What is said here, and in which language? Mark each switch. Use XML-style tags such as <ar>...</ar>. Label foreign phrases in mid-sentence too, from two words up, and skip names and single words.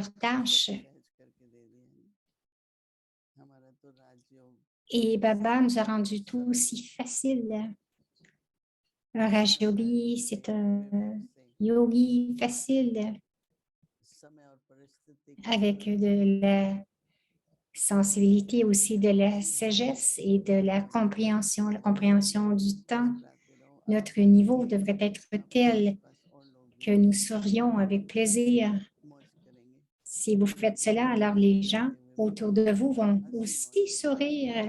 <hi>सब</hi> <fr>tâches.</fr> <hi>सहज करके दे दिया। हमारा तो राजयोग</hi> <fr>Et Baba nous a rendu tout si facile. Un Raj Yogi, c'est un yogi facile</fr> <hi>समय और परिस्थिति के</hi> <fr>avec de la sensibilité, aussi de la sagesse et de la compréhension du temps. Notre niveau devrait être tel que nous sourions avec plaisir. Si vous faites cela, alors les gens autour de vous vont aussi sourire.</fr>